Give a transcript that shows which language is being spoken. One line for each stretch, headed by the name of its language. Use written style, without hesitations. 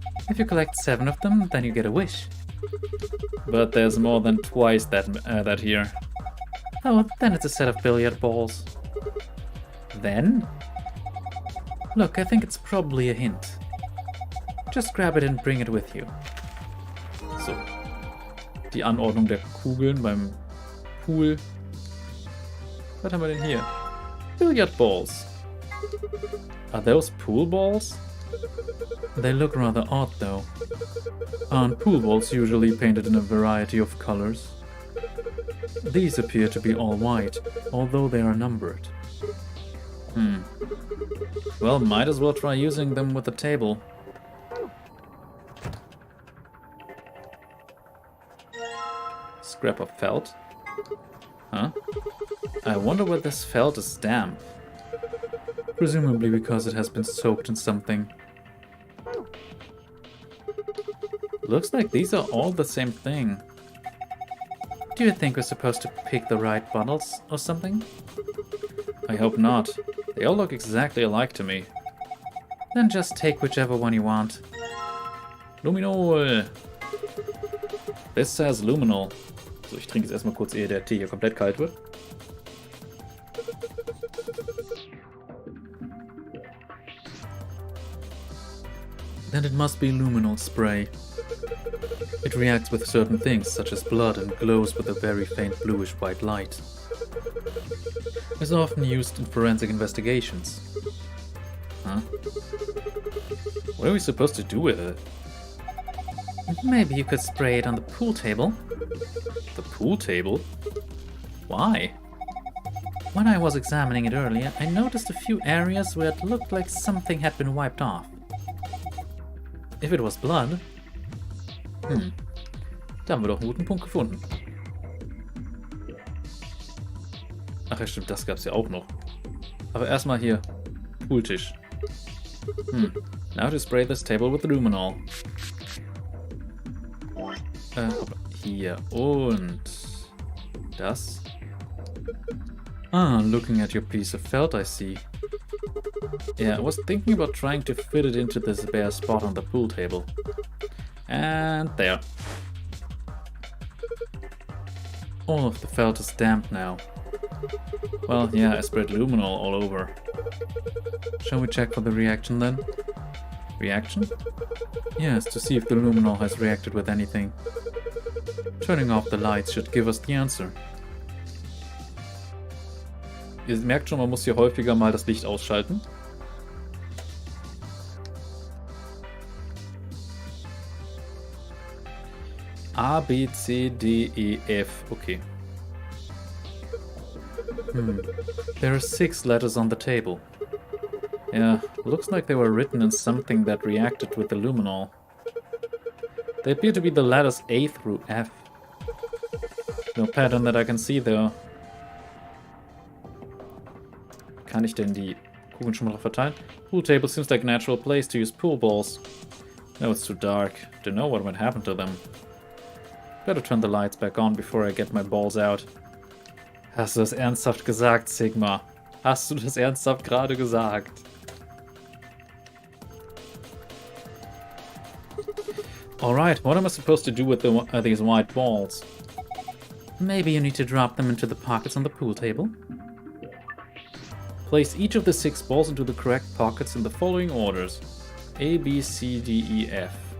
English: If you collect 7 of them, then you get a wish. But there's more than twice that here. Oh, then it's a set of billiard balls. Then? Look, I think it's probably a hint. Just grab it and bring it with you.
German: So. Die Anordnung der Kugeln beim Pool. Was haben wir denn hier?
English: Billiard balls. Are those pool balls? They look rather odd though. Aren't pool balls usually painted in a variety of colors? These appear to be all white, although they are numbered. Well, might as well try using them with the table. Scrap of felt. Huh? I wonder where this felt is damp. Presumably because it has been soaked in something. Looks like these are all the same thing. Do you think we're supposed to pick the right bottles or something? I hope not. They all look exactly alike to me. Then just take whichever one you want. Luminol! This says luminol.
German: So, ich trinke jetzt erstmal kurz, ehe der Tee hier komplett kalt wird.
English: Then it must be luminol spray. It reacts with certain things, such as blood, and glows with a very faint bluish-white light. It's often used in forensic investigations. Huh? What are we supposed to do with it? Maybe you could spray it on the pool table. The pool table? Why? When I was examining it earlier, I noticed a few areas where it looked like something had been wiped off. If it was blood...
German: Da haben wir doch einen guten Punkt gefunden. Ach ja, stimmt, das gab's ja auch noch. Aber erstmal hier. Pooltisch.
English: Now to spray this table with luminol.
German: Hier. Und... das.
English: Ah, looking at your piece of felt, I see. Yeah, I was thinking about trying to fit it into this bare spot on the pool table. And there. All of the felt is damp now. Well, yeah, I spread luminol all over. Shall we check for the reaction then? Reaction? Yes, to see if the luminol has reacted with anything. Turning off the lights should give us the answer.
German: Ihr merkt schon, man muss hier häufiger mal das Licht ausschalten.
English: A, B, C, D, E, F. Okay. There are 6 letters on the table. Yeah, looks like they were written in something that reacted with the luminol. They appear to be the letters A through F. No pattern that I can see though.
German: Kann ich denn die Kugeln schon mal drauf verteilen?
English: Pool table seems like a natural place to use pool balls. No, it's too dark. Don't know what might happen to them. Better turn the lights back on before I get my balls out.
German: Hast du das ernsthaft gesagt, Sigma? Hast du das ernsthaft gerade gesagt?
English: Alright, what am I supposed to do with these white balls? Maybe you need to drop them into the pockets on the pool table. Place each of the 6 balls into the correct pockets in the following orders. A, B, C, D, E, F.